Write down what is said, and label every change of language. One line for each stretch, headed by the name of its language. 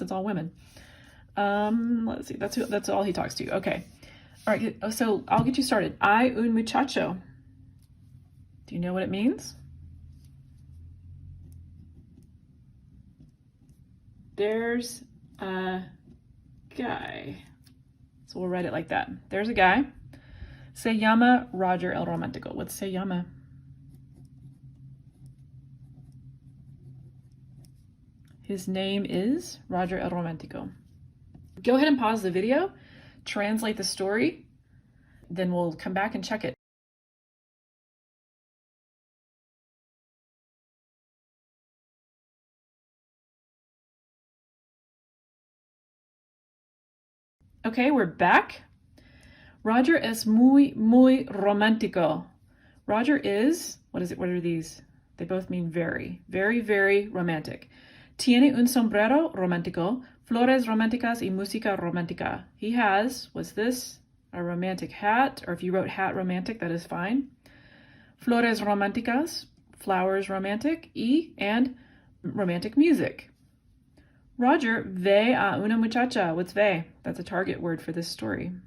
English: It's all women. Let's see. That's all he talks to. Okay. All right. So I'll get you started.
Spanish: Hay un muchacho.
English: Do you know what it means? There's a guy. So we'll write it like that. There's a guy.
Spanish: Se llama Roger el Romántico.
English: What's se llama? His name is Roger el Romántico. Go ahead and pause the video, translate the story, then we'll come back and check it. Okay, we're back.
Spanish: Roger es muy romántico.
English: Roger is, what is it? What are these? They both mean very, very, very romantic.
Spanish: Tiene un sombrero romántico, flores románticas y música romántica.
English: He has, was this a romantic hat? Or if you wrote hat romantic, that is fine.
Spanish: Flores románticas,
English: flowers romantic, and romantic music.
Spanish: Roger ve a una muchacha.
English: What's ve? That's a target word for this story.